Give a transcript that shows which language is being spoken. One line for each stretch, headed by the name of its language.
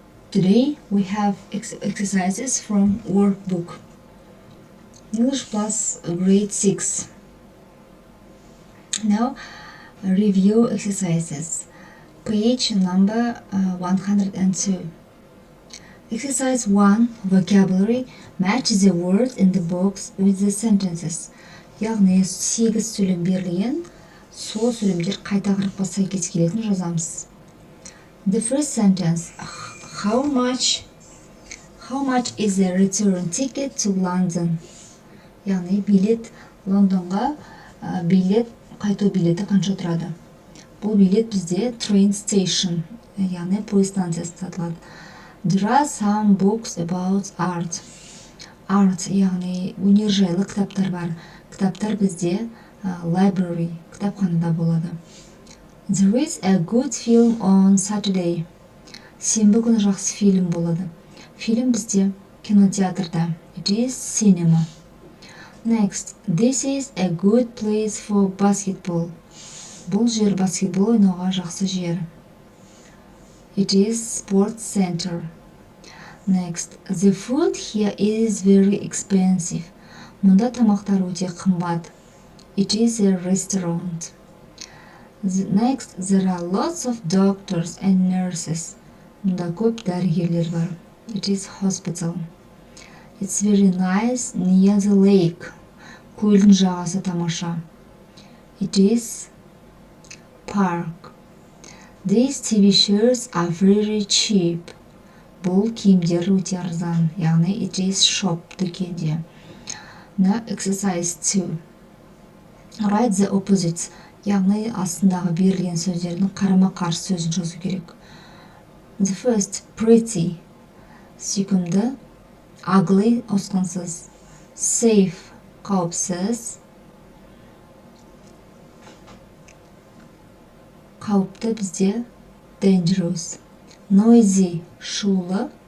English: Today we have exercises from workbook English Plus grade 6. Now review exercises. Page number 102. Exercise 1. Vocabulary. Match the words in the box with the sentences.
Kazakh: Яғни 8 сөйлем берілген, сол сөйлемдер қайта қырыққа сәйкес келетін жазамыз.
English: The first sentence. How much is the return ticket to London?
Kazakh: Яғни билет Лондонға билет қайту билеті қанша тұрады? Бұл билет бізде train station, яғни пойыз станциясы сатылады.
English: There are some books about art.
Kazakh: Art, яғни өнер жайлы кітаптар бар. Кітаптар бізде library, кітапханада болады.
English: There is a good film on Saturday.
Kazakh: Сенбі күні жақсы фильм болады. Фильм бізде кинотеатрда.
English: It is cinema. Next, this is a good place for basketball.
Kazakh: Бұл жер баскетбол ойнауға жақсы жер.
English: It is sports center. Next, the food here is very expensive.
Kazakh: Мұнда тамақтар өте қымбат.
English: It is a restaurant. Next, there are lots of doctors and nurses.
Kazakh: Мұнда көп дәрігерлер бар.
English: It is hospital. It's very nice near the lake.
Kazakh: Көлдің жағасы тамаша.
English: It is park. These TV shirts are very cheap.
Kazakh: Бұл киімдер өте арзан, яғни
English: it is shop,
Kazakh: дүкенде.
English: Now exercise 2. Write the opposites,
Kazakh: яғни астындағы берілген сөздердің қарама-қарсы сөзін жазу керек.
English: The first, pretty, сүйкімді, ugly, осқансыз, safe, қауіпсіз, қауіпті бізде dangerous, noisy, шулы,